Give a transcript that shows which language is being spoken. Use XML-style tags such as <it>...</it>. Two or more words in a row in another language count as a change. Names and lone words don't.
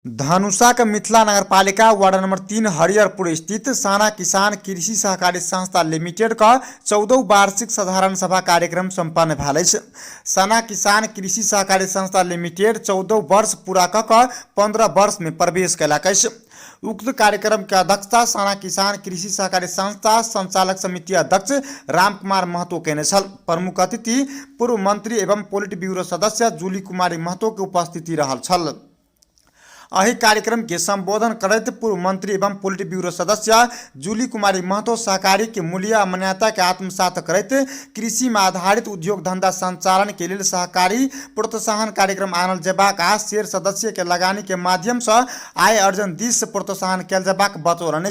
<mai>धनुषा के मिथिला नगरपालिका वार्ड नंबर 3 हरिहरपुर स्थित साना किसान कृषि सहकारी संस्था लिमिटेड का 14 वार्षिक साधारण सभा कार्यक्रम संपन्न भेल। साना किसान कृषि सहकारी संस्था लिमिटेड 14 वर्ष पूरा क 15 वर्ष में प्रवेश कयलक। उक्त कार्यक्रम के अध्यक्षता साना किसान कृषि सहकारी संस्था संचालक समिति अध्यक्ष रामकुमार महतो केने छल। प्रमुख अतिथि पूर्व मंत्री एवं</mai> <en>Polit Bureau</en> <mai>सदस्य जूली कुमारी महतो के उपस्थिति रहल छल। अही कार्यक्रम के संबोधन करते पूर्व मंत्री एवं</mai> <en>Polit Bureau</en> <mai>सदस्य जूली कुमारी महतो सहकारी के मूल्य आ मान्यता के आत्मसात करते कृषि में आधारित उद्योग धंधा संचालन के लिए सहकारी प्रोत्साहन कार्यक्रम आनल जेबाक आ शेयर सदस्य के लगानी के माध्यम से आय अर्जन दिश प्रोत्साहन कयल जेबाक बतौलनि।</mai>